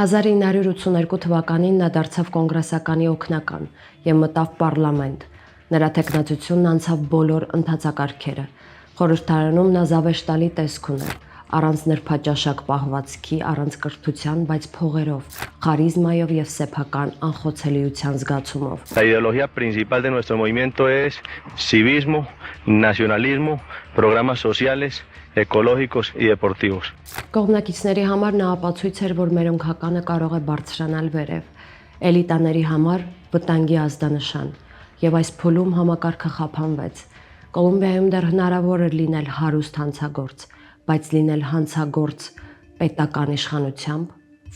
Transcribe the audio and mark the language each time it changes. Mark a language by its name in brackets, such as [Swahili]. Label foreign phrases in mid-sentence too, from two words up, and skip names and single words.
[Armenian] 1982 թվականին նա դարձավ կոնգրեսականի օգնական եւ մտավ պարլամենտ։ Նրա տեխնացությունն անցավ բոլոր ընթացակարգերը։ Խորհրդարանում նա զավեշտալի տեսք ուներ, առանց նրբաճաշակ պահվածքի, առանց կրթության, բայց փողերով, խարիզմայով եւ սեփական անխոցելիության զգացումով։ [Spanish] La ideología principal de nuestro movimiento es civismo, nacionalismo, programas sociales, ecológicos y deportivos. [Armenian] Կողմնակիցների համար նա ապացույց էր, որ մերոնքականը կարող է բարձրանալ վերև, էլիտաների համար վտանգի ազդանշան, եւ այս փուլում համակարգը խափանվեց։ Կոլումբիայում դեռ հնարավոր էր լինել հարուստ հանցագործ, բայց լինել հանցագործ պետական իշխանությամբ